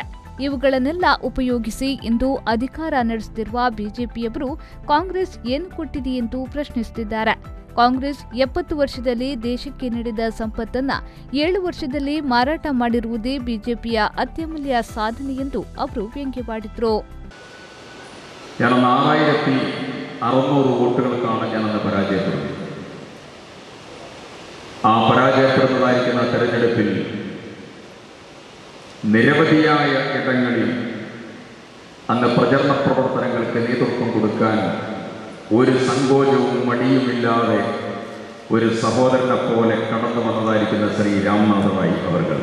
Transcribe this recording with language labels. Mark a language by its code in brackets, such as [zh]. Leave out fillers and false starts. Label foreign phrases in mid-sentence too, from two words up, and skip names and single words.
[kn] ಇವುಗಳನ್ನೆಲ್ಲ ಉಪಯೋಗಿಸಿ ಇಂದು ಅಧಿಕಾರ ನಡೆಸುತ್ತಿರುವ ಬಿಜೆಪಿಯವರು ಕಾಂಗ್ರೆಸ್ ಏನು ಕೊಟ್ಟಿದೆ ಎಂದು ಪ್ರಶ್ನಿಸುತ್ತಿದ್ದಾರೆ. ಕಾಂಗ್ರೆಸ್ 70 ವರ್ಷದಲ್ಲಿ ದೇಶಕ್ಕೆ ನೀಡಿದ ಸಂಪತ್ತನ್ನು 7 ವರ್ಷದಲ್ಲಿ ಮಾರಾಟ ಮಾಡಿರುವುದೇ ಬಿಜೆಪಿಯ ಅತ್ಯಮೂಲ್ಯ ಸಾಧನೆ ಎಂದು ಅವರು ವ್ಯಂಗ್ಯವಾಡಿದರು. [ml] 4600 വോട്ടുകൾക്കാണ് ഞാനന്ന് പരാജയപ്പെടുന്നത്. ആ പരാജയപ്പെടുന്നതായിരിക്കുന്ന തെരഞ്ഞെടുപ്പിൽ നിരവധിയായ ഇടങ്ങളിൽ അന്ന് പ്രചരണ പ്രവർത്തനങ്ങൾക്ക് നേതൃത്വം കൊടുക്കാൻ ഒരു സങ്കോചവും മടിയുമില്ലാതെ ഒരു സഹോദരനെ പോലെ കടന്നു വന്നതായിരിക്കുന്ന ശ്രീ രാംനാഥ് റായ് അവർ.